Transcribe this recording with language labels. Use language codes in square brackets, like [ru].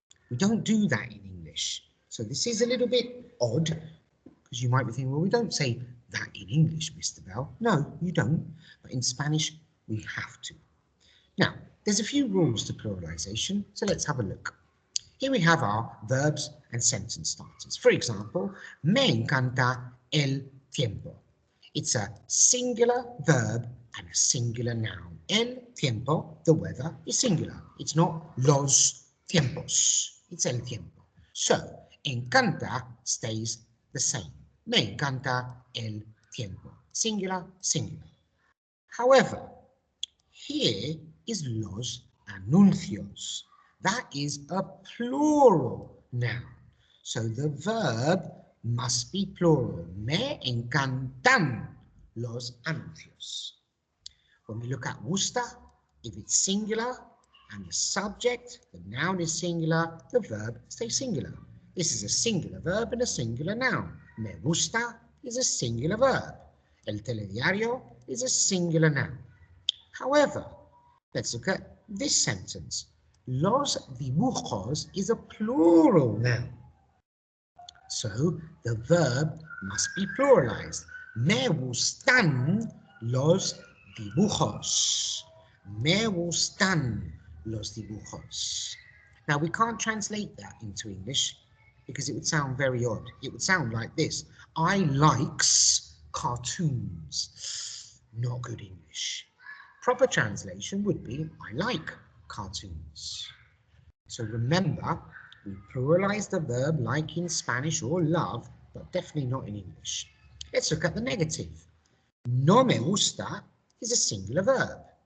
[en] We don't do that in English. So this is a little bit odd, because you might be thinking, well, we don't say that in English, Mr. Bell. No, you don't. But in Spanish, we have to. Now, there's a few rules to pluralization, so let's have a look. Here we have our verbs and sentence starters. For example, [es] me encanta el tiempo. [en] It's a singular verb and a singular noun. El tiempo, the weather, is singular. [es] It's not los tiempos. It's el tiempo. [en] So, encanta stays the same. [es] Me encanta el tiempo. [en] Singular, singular. However, here is [es] los anuncios. [en] That is a plural noun. So the verb must be plural. [es] Me encantan los anuncios. [en] When we look at gusta, if it's singular and the subject, the noun is singular, the verb stays singular. This is a singular verb and a singular noun. [es] Me gusta [en] is a singular verb. [es] El telediario [en] is a singular noun. However, let's look at this sentence. [es] Los dibujos [en] is a plural noun. So the verb must be pluralized. [es] Me gustan los dibujos. Me gustan los dibujos. [en] Now we can't translate that into English because it would sound very odd. It would sound like this. I likes cartoons. Not good English. Proper translation would be, I like cartoons. So remember, we pluralize the verb like in Spanish or love, but definitely not in English. Let's look at the negative. [es] No me gusta [en] is a singular verb.